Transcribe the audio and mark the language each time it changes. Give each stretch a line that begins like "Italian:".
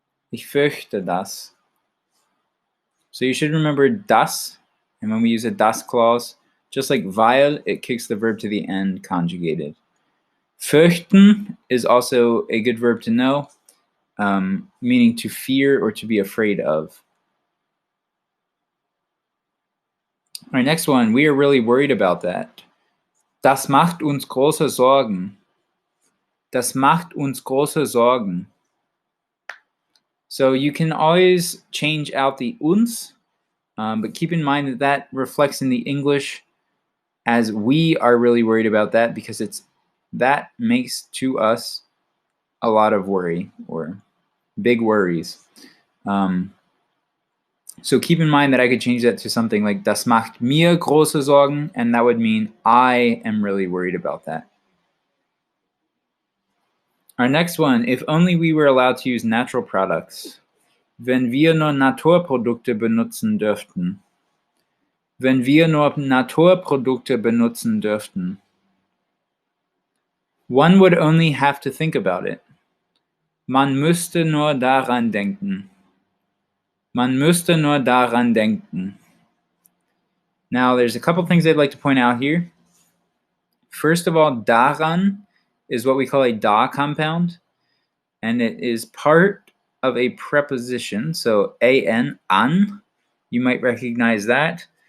German: Ich fürchte das.
English: So you should remember das, and when we use a das clause, just like weil, it kicks the verb to the end conjugated. Fürchten is also a good verb to know, meaning to fear or to be afraid of. All right, next one, we are really worried about that.
German: Das macht uns große Sorgen. Das macht uns große Sorgen.
English: So you can always change out the uns, but keep in mind that that reflects in the English as we are really worried about that because that makes to us a lot of worry or big worries. So keep in mind that I could change that to something like
German: das macht mir große Sorgen,
English: and that would mean I am really worried about that. Our next one, if only we were allowed to use natural products.
German: Wenn wir nur Naturprodukte benutzen dürften. Wenn wir nur Naturprodukte benutzen dürften.
English: One would only have to think about it.
German: Man müsste nur daran denken. Man müsste nur daran denken.
English: Now, there's a couple things I'd like to point out here. First of all, daran is what we call a da compound, and it is part of a preposition. So an, an, you might recognize that.